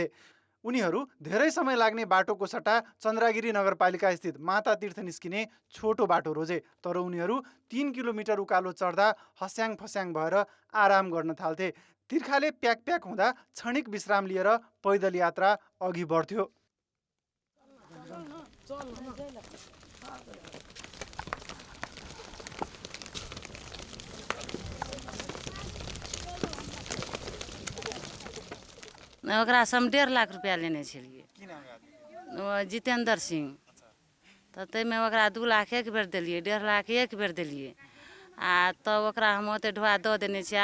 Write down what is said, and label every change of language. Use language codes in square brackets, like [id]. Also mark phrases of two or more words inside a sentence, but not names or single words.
[ne] उनीहरू धेरै समय लाग्ने बाटोको सट्टा चन्द्रगिरी नगरपालिका स्थित माता तीर्थ निस्किने छोटो बाटो रोजे। तर उनीहरू 3 किलोमिटर उकालो चढ्दा हस्याङ फस्याङ भएर आराम गर्न थाल्थे। तिर्खाले प्याक प्याक हुँदा क्षणिक विश्राम लिएर पैदल यात्रा अघि बढ्थ्यो। [mai] ओकरा से हम 1.5 लाख रुपया लेने छलिए। जितेंद्र सिंह तो ताहिमे ओकरा 2 लाख एक बेर देलिए, 1.5 लाख एक बेर देलिए आ तब ओकरा हम ओते ढुआ दऽ देने छियै।